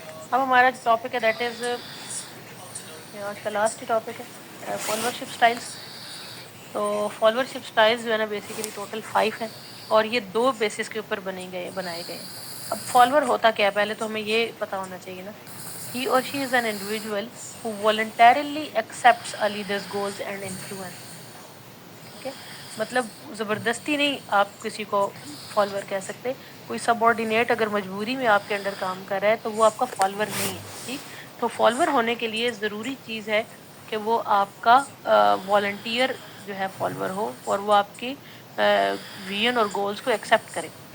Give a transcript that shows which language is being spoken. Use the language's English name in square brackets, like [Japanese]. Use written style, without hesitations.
[Urdu] اب ہمارا جو ٹاپک ہے دیٹ از, آج کا لاسٹ ہی ٹاپک ہے, فالوورشپ اسٹائلس. تو فالوورشپ اسٹائلس جو ہے نا بیسیکلی ٹوٹل 5 ہیں, اور یہ 2 بیسس کے اوپر بنائے گئے ہیں. اب فالوور ہوتا کیا ہے, پہلے تو ہمیں یہ پتا ہونا چاہیے نا. [English] He or she is an individual who voluntarily accepts a leader's goals and influence. [Urdu] ٹھیک ہے, مطلب زبردستی نہیں آپ کسی کو فالوور کہہ سکتے. کوئی سب آرڈینیٹ اگر مجبوری میں آپ کے انڈر کام کر رہا ہے تو وہ آپ کا فالوور نہیں ہے. ٹھیک, تو فالوور ہونے کے لیے ضروری چیز ہے کہ وہ آپ کا والنٹیئر جو ہے فالوور ہو اور وہ آپ کی ویژن اور گولز کو ایکسیپٹ کرے.